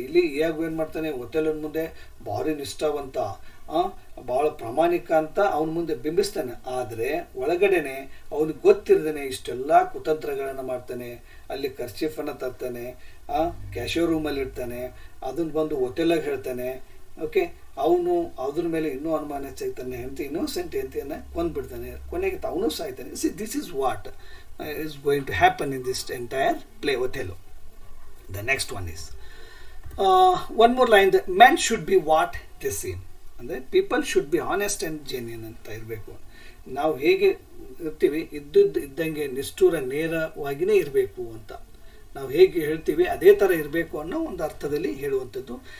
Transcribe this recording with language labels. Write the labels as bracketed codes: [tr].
[kn] ಇಲ್ಲಿ ಇಯಾಗೋ ಏನು ಮಾಡ್ತಾನೆ, ಒಥೆಲೋನ ಮುಂದೆ ಭಾರಿ ನಿಷ್ಠಾವಂತ, ಭಾಳ ಪ್ರಾಮಾಣಿಕ ಅಂತ ಅವನ ಮುಂದೆ ಬಿಂಬಿಸ್ತಾನೆ, ಆದರೆ ಒಳಗಡೆನೆ ಅವನಿಗೆ ಗೊತ್ತಿರದೇನೆ ಇಷ್ಟೆಲ್ಲ ಕುತಂತ್ರಗಳನ್ನು ಮಾಡ್ತಾನೆ. ಅಲ್ಲಿ ಕರ್ಚೀಫನ್ನು ತರ್ತಾನೆ, ಕ್ಯಾಶಿಯೋ ರೂಮಲ್ಲಿ ಇರ್ತಾನೆ, ಅದನ್ನು ಬಂದು ಒಥೆಲಾಗ ಹೇಳ್ತಾನೆ. ಓಕೆ, ಅವನು ಅದ್ರ ಮೇಲೆ ಇನ್ನೂ ಅನುಮಾನ ಹೆಚ್ಚಾಗ್ತಾನೆ, ಹೆಂಡತಿ ಇನ್ನೋಸೆಂಟ್ ಹೆಂಡತಿಯನ್ನು ಕೊಂದ್ಬಿಡ್ತಾನೆ, ಕೊನೆಗೆ ಅವನು ಸಾಯ್ತಾನೆ. [en] See this is what is going to happen in this entire play Othello. The next one is one more line, that men should be what they seem. [kn] ಅಂದರೆ [en] people should be honest and genuine [kn] ಅಂತ ಇರಬೇಕು. ನಾವು ಹೇಗೆ ಇರ್ತೀವಿ ಇದ್ದಂಗೆ ನಿಷ್ಠೂರ ನೇರವಾಗಿಯೇ ಇರಬೇಕು ಅಂತ. ನಾವು ಹೇಗೆ ಹೇಳ್ತೀವಿ ಅದೇ ಥರ ಇರಬೇಕು ಅನ್ನೋ ಒಂದು ಅರ್ಥದಲ್ಲಿ ಹೇಳುವಂಥದ್ದು.